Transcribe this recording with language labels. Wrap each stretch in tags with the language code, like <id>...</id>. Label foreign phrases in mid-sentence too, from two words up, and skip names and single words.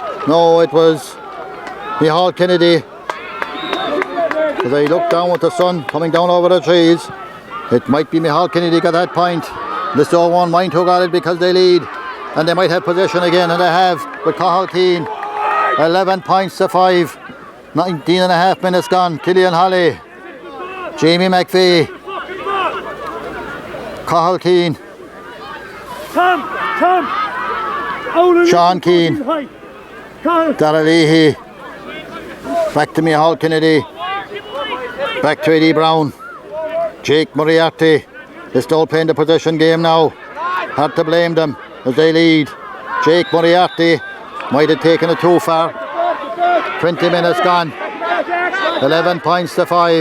<en>No, it was Micheál Kennedy. As I look down with the sun coming down over the trees, it might be Micheál Kennedy got that point. Listowel won't mind who got it because they lead. And they might have possession again, and they have with Cathal Keane. 11 points to 5. 19 and a half minutes gone. Killian Holly, Jamie McVeigh, Cathal Keane, Sean Keane, Dara Leahy, back to Micheál Kennedy, back to Eddie Brown, Jake Moriarty. They're still playing the possession game now. Hard to blame them as they lead. Jake Moriarty might have taken it too far. 20 minutes gone. 11 points to 5.</en>